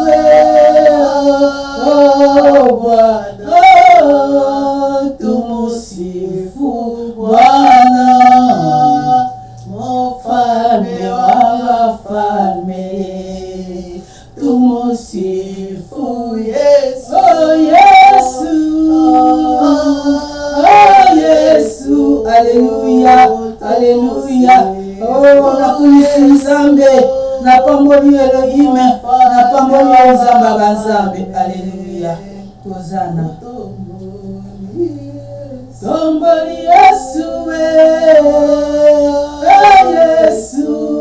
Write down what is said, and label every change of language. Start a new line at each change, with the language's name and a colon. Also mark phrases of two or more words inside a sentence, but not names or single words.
Swahili: Bwana, tumusifu Bwana, mfalme wa wafalme, tumusifu Yesu. Oh Yesu, oh Yesu, Alléluia, Alléluia.
Lingala: Oh, nakulisi Nzambe, napamboli Elohim, napamboli Nzamba banzambe. Alléluia. Hosanna. Tomboli Yesu, Yesu.